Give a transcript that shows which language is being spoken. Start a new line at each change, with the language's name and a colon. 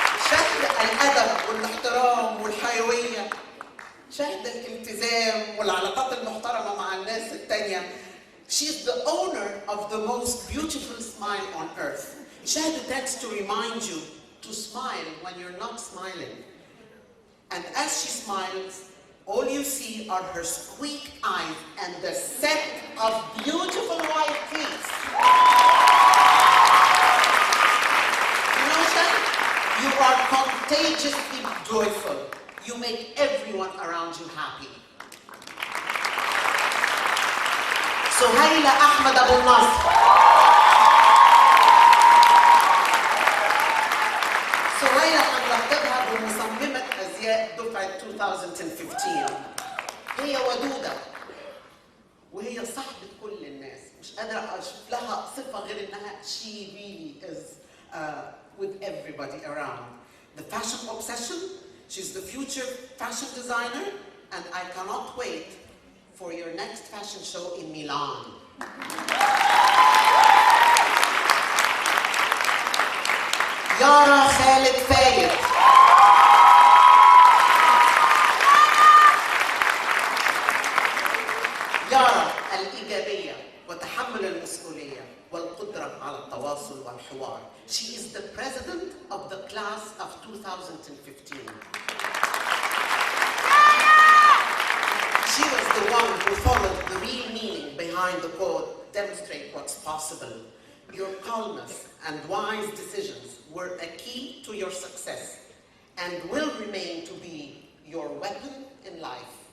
Arabic: شهد الأدب والاحترام والحيوية. شهد الالتزام والعلاقات المحترمة مع الناس التانية.
English: She's the owner of the most beautiful smile on earth. Shahd tends to remind you to smile when you're not smiling. And as she smiles, all you see are her squeak eyes and the set of beautiful white teeth. You know, Shahd, you are contagiously joyful. You make everyone around you happy.
Arabic: سهيلة أحمد أبو النصر. سهيلة هنرتبها بمصممة أزياء دفعة 2015. هي ودودة وهي صاحبة كل الناس. مش قادرة أشوف لها صفة غير إنها
English: she really is with everybody around. The fashion obsession, she's the future fashion designer, and I cannot wait for your next fashion show in Milan. Yara Khalid Fayed.
Arabic: يارا الإيجابية وتحمل المسؤولية والقدرة على التواصل والحوار.
English: She is the president of the class of 2015. She was the one who followed the real meaning behind the quote, demonstrate what's possible. Your calmness and wise decisions were a key to your success and will remain to be your weapon in life.